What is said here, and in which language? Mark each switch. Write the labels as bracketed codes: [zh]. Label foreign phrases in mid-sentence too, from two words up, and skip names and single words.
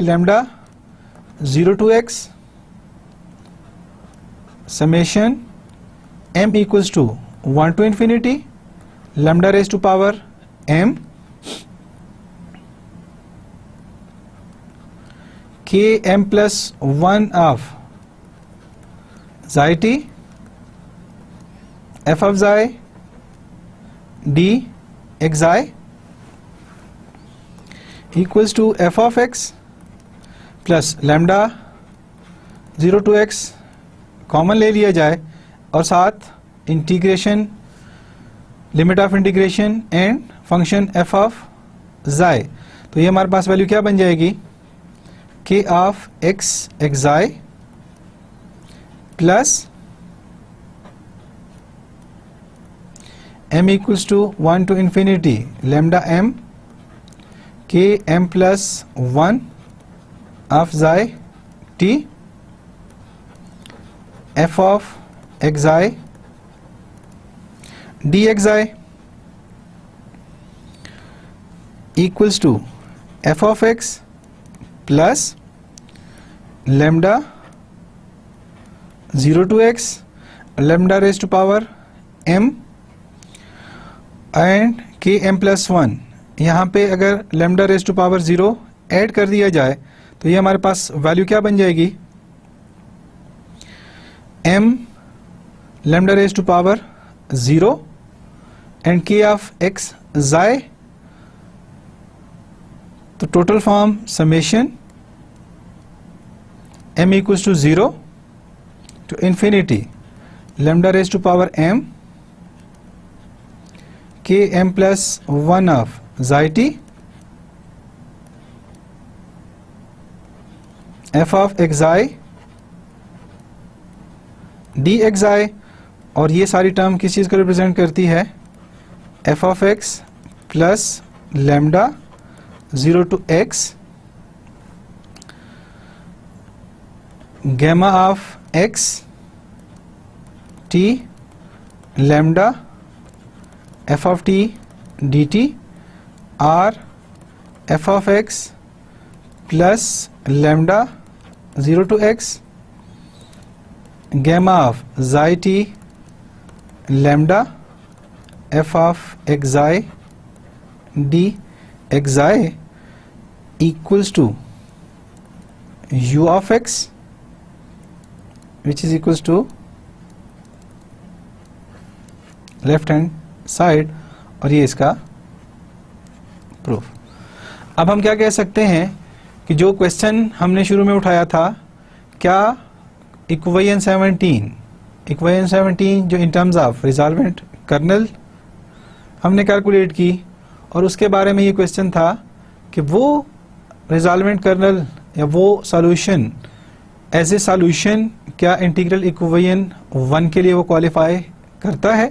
[en] lambda 0 to x summation m equals to 1 to infinity lambda raise to power m k m plus 1 of xi t f of xi d xi equals to f of x plus lambda 0 to x common [hi] ले लिया जाए और साथ [en] integration limit of integration and function f of xi, [hi] तो ये हमारे पास वैल्यू क्या बन जाएगी? [en] k of x xi plus m equals to 1 to infinity lambda m k m plus 1 of xi t f of xi dxi equals to f of x plus lambda 0 to x lambda raised to power m and k m plus 1 [hi] यहाँ पे अगर [en] lambda raise to power 0 ऐड [hi] कर दिया जाए तो ये हमारे पास वैल्यू क्या बन जाएगी? [en] m lambda raise to power 0 and k of x xi, तो total form summation m equals to 0 to infinity lambda raise to power m k m plus 1 of xi t f of xi dxi, [hi] और ये सारी टर्म किस चीज़ को रिप्रेजेंट करती है? [en] f of x plus lambda 0 to x gamma of x t lambda f of t dt r f of x plus lambda 0 to x gamma of xi t lambda f of xi d xi equals to u of x which is equals to left hand side, [hi] और ये इसका प्रूफ। अब हम क्या कह सकते हैं कि जो क्वेश्चन हमने शुरू में उठाया था, क्या इक्वेशन 17 जो [en] in terms of resolvent kernel [hi] हमने कैलकुलेट की, और उसके बारे में ये क्वेश्चन था कि वो [en] resolvent kernel [hi] या वो [en] solution as a solution [hi] क्या [en] integral equation [hi] 1 के लिए वो क्वालिफाई करता है।